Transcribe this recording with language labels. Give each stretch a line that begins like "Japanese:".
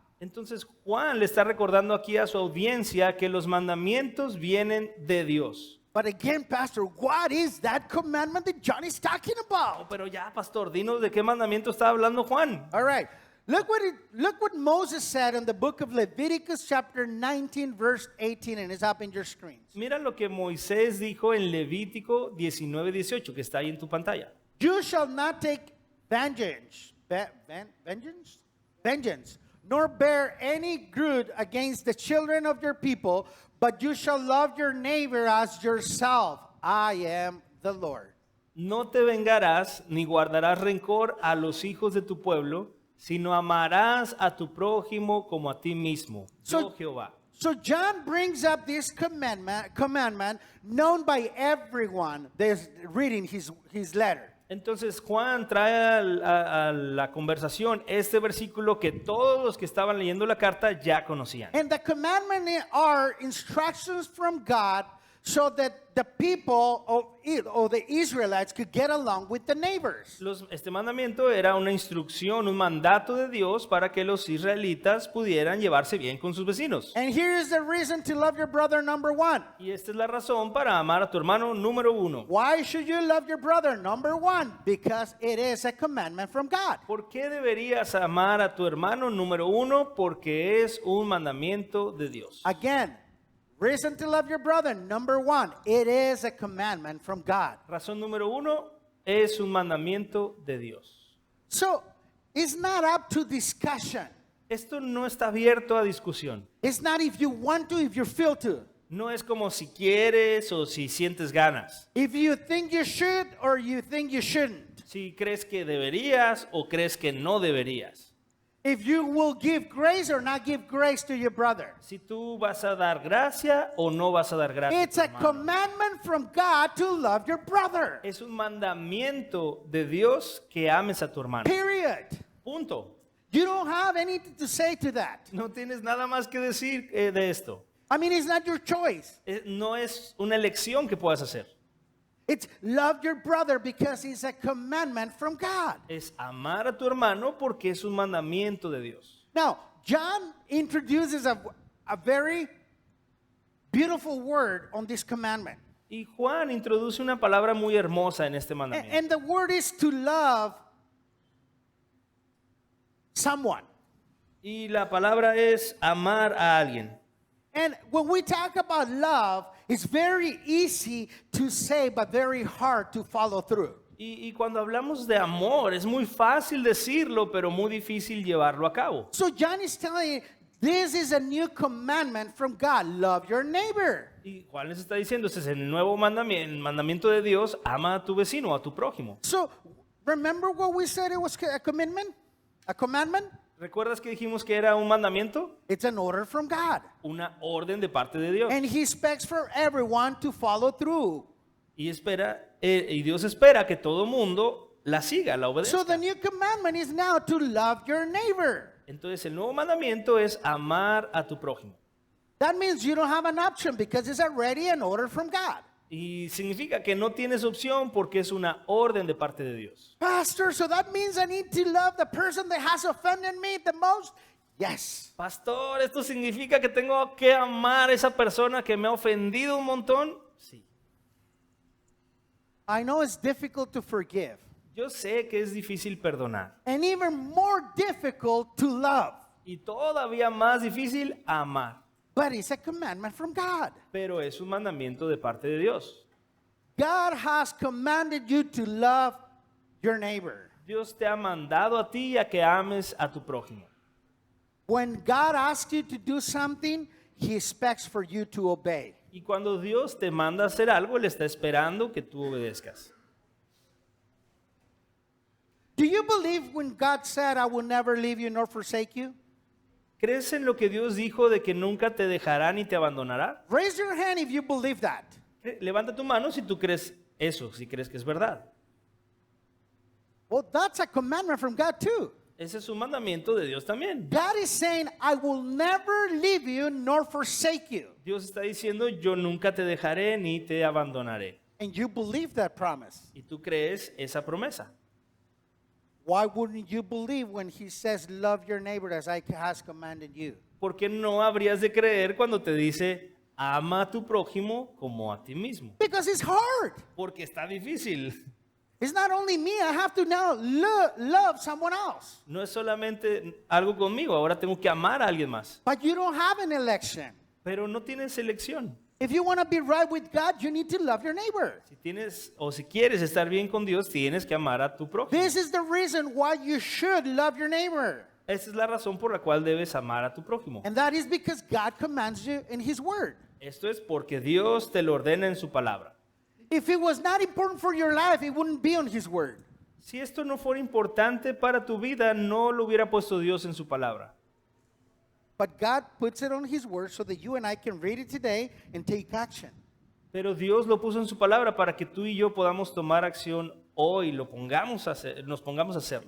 Spanish: Entonces Juan le está recordando aquí a su audiencia que los mandamientos vienen de Dios.
English: But again, Pastor, what is that commandment that John is talking about?
Spanish: Pero ya, pastor, dinos de qué mandamiento está hablando Juan.
English: All right. Look what Moses said in the book of Leviticus chapter 19 verse 18, and it's up in your screens.
Spanish: Mira lo que Moisés dijo en Levítico 19:18, que está ahí en tu pantalla.
English: You shall not take vengeance, nor bear any grudge against the children of your people, but you shall love your neighbor as yourself. I am the Lord.
Spanish: No te vengarás ni guardarás rencor a los hijos de tu pueblo, sino amarás a tu prójimo como a ti mismo. Yo, Jehová.
English: So John brings up this commandment known by everyone that's reading his letter.
Spanish: Entonces Juan trae a la conversación este versículo que todos los que estaban leyendo la carta ya conocían.
English: And the commandment are instructions from God so that the people or the Israelites could get along with the neighbors.
Spanish: Este mandamiento era una instrucción, un mandato de Dios para que los israelitas pudieran llevarse bien con sus vecinos.
English: And here is the reason to love your brother, number one.
Spanish: Y esta es la razón para amar a tu hermano número uno.
English: Why should you love your brother, number one? Because it is a commandment from God.
Spanish: ¿Por qué deberías amar a tu hermano número uno? Porque es un mandamiento de Dios.
English: Again, reason to love your brother, number one, it is a commandment from God.
Spanish: Razón número uno, es un mandamiento de Dios.
English: So, it's not up to discussion.
Spanish: Esto no está abierto a discusión.
English: It's not if you want to, if you feel to.
Spanish: No es como si quieres o si sientes ganas.
English: If you think you should or you think you shouldn't.
Spanish: Si crees que deberías o crees que no deberías.
English: If you will give grace or not give grace to your brother.
Spanish: Si tú vas a dar gracia o no vas a dar gracia.
English: It's a commandment from God to love your brother.
Spanish: Es un mandamiento de Dios que ames a tu hermano.
English: Period.
Spanish: Punto.
English: You don't have anything to say to that.
Spanish: No tienes nada más que decir de esto.
English: I mean, it's not your choice.
Spanish: No es una elección que puedas hacer.
English: It's love your brother because it's a commandment from God.
Spanish: Es amar a tu hermano porque es un mandamiento de Dios.
English: Now, John introduces a very beautiful word on this commandment.
Spanish: Y Juan introduce una palabra muy hermosa en este mandamiento.
English: And the word is to love someone.
Spanish: Y la palabra es amar a alguien.
English: And when we talk about love, it's very easy to say, but very hard to follow through.
Spanish: Y cuando hablamos de amor, es muy fácil decirlo, pero muy difícil llevarlo a cabo.
English: So John is telling This is a new commandment from God. Love your neighbor.
Spanish: Y Juan les está diciendo, ese es el nuevo mandamiento, el mandamiento de Dios, ama a tu vecino, a tu prójimo.
English: So, remember what we said it was a commitment? A commandment?
Spanish: ¿Recuerdas que dijimos que era un mandamiento?
English: It's an order from God.
Spanish: Una orden de parte de Dios.
English: And He expects for everyone to follow through.
Spanish: Y Dios espera que todo mundo la siga, la obedezca.
English: So, the new commandment is now to love your neighbor.
Spanish: Entonces el nuevo mandamiento es amar a tu prójimo.
English: That means you don't have an option because it's already an order from God.
Spanish: Y significa que no tienes opción porque es una orden de parte de Dios.
English: Pastor, so that means I need to love the person that has offended me the most? Yes.
Spanish: Pastor, ¿esto significa que tengo que amar a esa persona que me ha ofendido un montón? Sí.
English: I know it's difficult to forgive
Spanish: Yo sé que es difícil perdonar.
English: and even more difficult to love,
Spanish: Y todavía más difícil amar.
English: but it's a commandment from God.
Spanish: Pero es un mandamiento de parte de Dios.
English: God has commanded you to love your neighbor.
Spanish: Dios te ha mandado a ti a que ames a tu prójimo.
English: When God asks you to do something, He expects for you to obey.
Spanish: Y cuando Dios te manda a hacer algo, Él está esperando que tú obedezcas.
English: Do you believe when God said, I will never leave you nor forsake you?
Spanish: ¿Crees en lo que Dios dijo de que nunca te dejará ni te abandonará?
English: Raise your hand if you believe that.
Spanish: Levanta tu mano si tú crees eso, si crees que es verdad.
English: Well, that's a commandment from God too.
Spanish: Ese es un mandamiento de Dios también.
English: God is saying, I will never leave you nor forsake you.
Spanish: Dios está diciendo, yo nunca te dejaré ni te abandonaré.
English: And you believe that promise.
Spanish: Y tú crees esa promesa.
English: Why wouldn't you believe when He says, love your neighbor as I has commanded you?
Spanish: ¿Por qué no habrías de creer cuando te dice, ama a tu prójimo como a ti mismo?
English: Because it's hard.
Spanish: Porque está difícil.
English: It's not only me, I have to now love someone else.
Spanish: No es solamente algo conmigo, ahora tengo que amar a alguien más.
English: But you don't have an election.
Spanish: Pero no tienes elección.
English: If you want to be right with God, you need to love your neighbor.
Spanish: Si tienes o si quieres estar bien con Dios, tienes que amar a tu prójimo.
English: This is the reason why you should love your neighbor.
Spanish: Esa es la razón por la cual debes amar a tu prójimo.
English: And that is because God commands you in His word.
Spanish: Esto es porque Dios te lo ordena en su palabra.
English: If it was not important for your life, it wouldn't be on His word.
Spanish: Si esto no fuera importante para tu vida, no lo hubiera puesto Dios en su palabra.
English: But God puts it on His word so that you and I can read it today and take action.
Spanish: Pero Dios lo puso en su palabra para que tú y yo podamos tomar acción hoy, lo pongamos a hacer, nos pongamos a hacerlo.